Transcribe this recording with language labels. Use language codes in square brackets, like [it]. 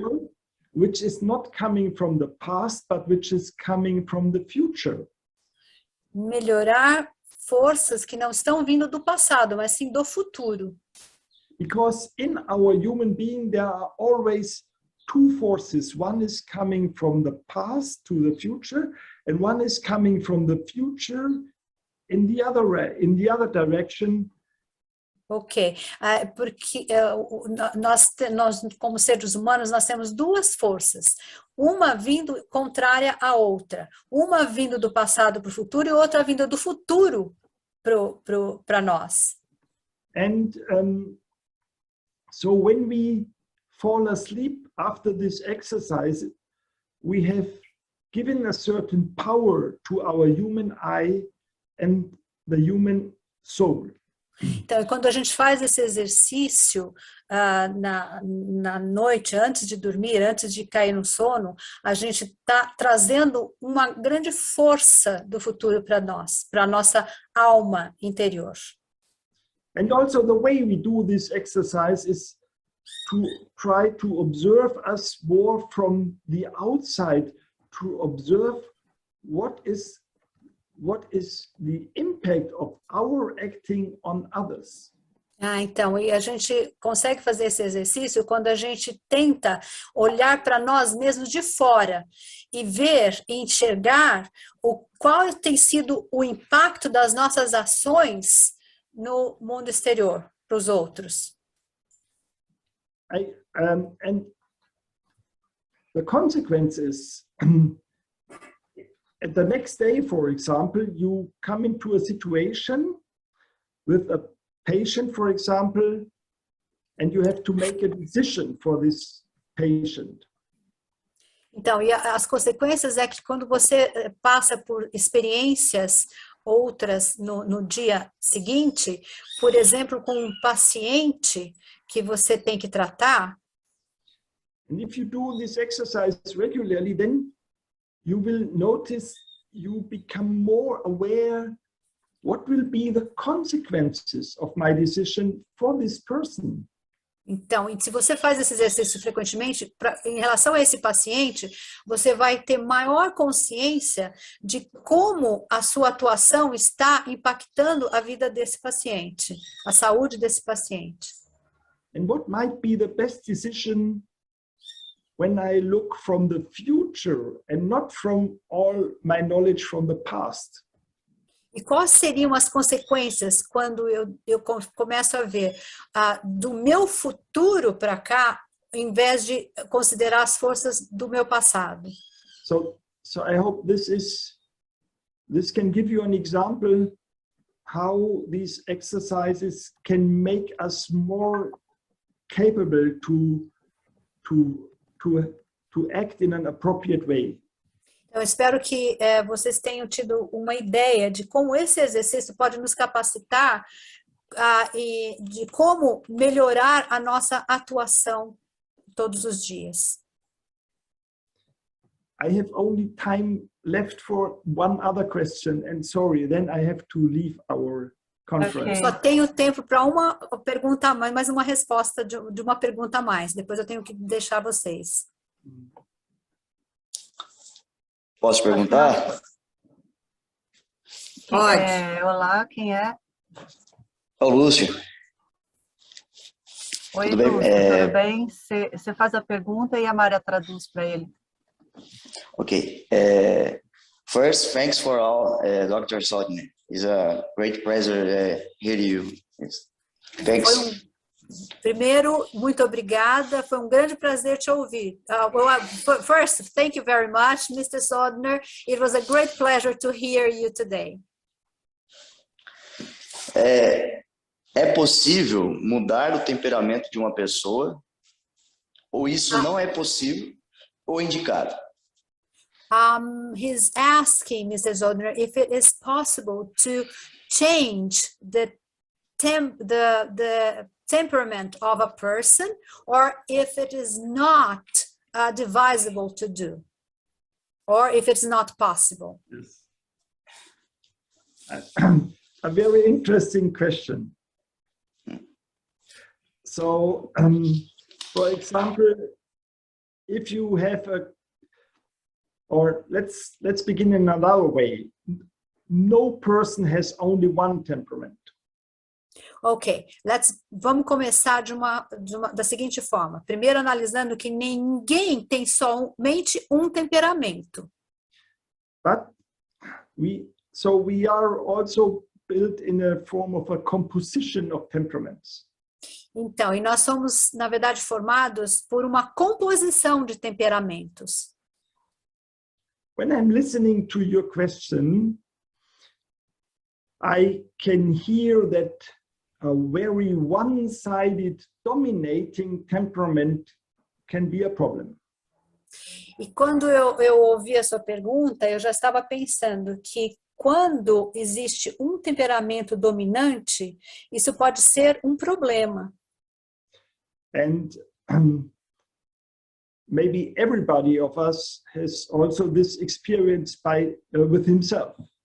[en] power which is not coming from the past, but which is coming from the future. [pt] melhorar forças que não estão vindo do passado, mas sim do futuro. [en] Because in our human being, there are always two forces. One is coming from the past to the future, and one is coming from the future in the other direction. [pt] Ok, porque nós, como seres humanos, nós temos duas forças, uma vindo contrária à outra, uma vindo do passado para o futuro e outra vindo do futuro para nós. [en] And so when we fall asleep after this exercise, we have given a certain power to our human eye and the human soul. [pt] Então, quando a gente faz esse exercício na noite, antes de dormir, antes de cair no sono, a gente está trazendo uma grande força do futuro para nós, para a nossa alma interior. [en] And also the way we do this exercise is to try to observe us more from the outside, to observe what is the impact of our acting on others. [pt] Então, e a gente consegue fazer esse exercício quando a gente tenta olhar para nós mesmos de fora e ver e enxergar qual tem sido o impacto das nossas ações no mundo exterior, para os outros. [en] And the consequence is, the next day, for example, you come into a situation with a patient, for example, and you have to make a decision for this patient. [pt] Então, e as consequências é que quando você passa por experiências outras no dia seguinte, por exemplo, com um paciente que você tem que tratar. [en] And if you do this exercise regularly, then you will notice you become more aware what will be the consequences of my decision for this person. [pt] Então, se você faz esse exercício frequentemente, em relação a esse paciente, você vai ter maior consciência de como a sua atuação está impactando a vida desse paciente, a saúde desse paciente. [en] And what might be the best decision when I look from the future and not from all my knowledge from the past? [pt] E quais seriam as consequências quando eu começo a ver do meu futuro para cá, em vez de considerar as forças do meu passado? [en] So I hope this can give you an example how these exercises can make us more capable to act in an appropriate way. [pt] Eu espero que vocês tenham tido uma ideia de como esse exercício pode nos capacitar e de como melhorar a nossa atuação todos os dias. [en] I have only time left for one other question, and sorry, then I have to leave our conference. Okay. [pt] Só tenho tempo para uma pergunta a mais uma resposta de uma pergunta a mais. Depois eu tenho que deixar vocês. Posso perguntar? Pode. Olá, quem é? É o Lúcio. Oi, Tudo bem? Lúcio, tudo bem? Você faz a pergunta e a Maria traduz para ele. [en] Okay. First, thanks for all, Dr. Soldner. It's a great pleasure hear you. Thanks. [pt] Primeiro, muito obrigada. Foi um grande prazer te ouvir. [en] First, thank you very much, Mr. Soldner. It was a great pleasure to hear you today. [pt] É possível mudar o temperamento de uma pessoa? Ou isso não é possível ou indicado? [en] He's asking, Mr. Soldner, if it is possible to change the temperament of a person, or if it is not advisable to do, or if it's not possible. Yes. A very interesting question. So, for example, if you have let's begin in another way. No person has only one temperament. [pt] Ok, vamos começar da seguinte forma. Primeiro, analisando que ninguém tem somente um temperamento. [en] But we are also built in a form of a composition of temperaments. [pt] Então, e nós somos, na verdade, formados por uma composição de temperamentos. [en] When I'm listening to your question, I can hear that a very one-sided dominating temperament can be a problem. [pt] E quando eu ouvi a sua pergunta, eu já estava pensando que quando existe um temperamento dominante, isso pode ser um problema. [en] And maybe everybody of us has also this experience with himself.